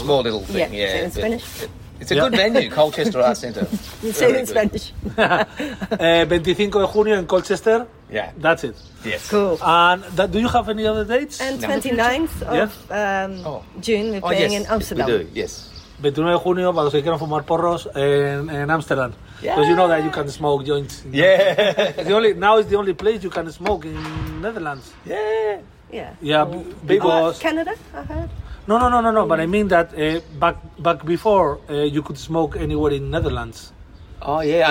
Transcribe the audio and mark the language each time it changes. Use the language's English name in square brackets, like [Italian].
[English] Small little thing, So in Spanish? It's a good venue, Colchester Arts Centre. You say it in Spanish. [Spanish] 25 de junio in Colchester. [English] Yeah. That's it. Yes. Cool. And do you have any other dates? And 29th of June, we're playing in Amsterdam. We do, yes. [Spanish] 29 de junio, para los que quieran fumar porros, en Amsterdam. [English] Because you know that you can smoke joints. Yeah. Now it's the only place you can smoke in Netherlands. Yeah. Yeah. Yeah, because... Canada, I heard. No. Mm. But I mean that back before, you could smoke anywhere in Netherlands. Oh, yeah.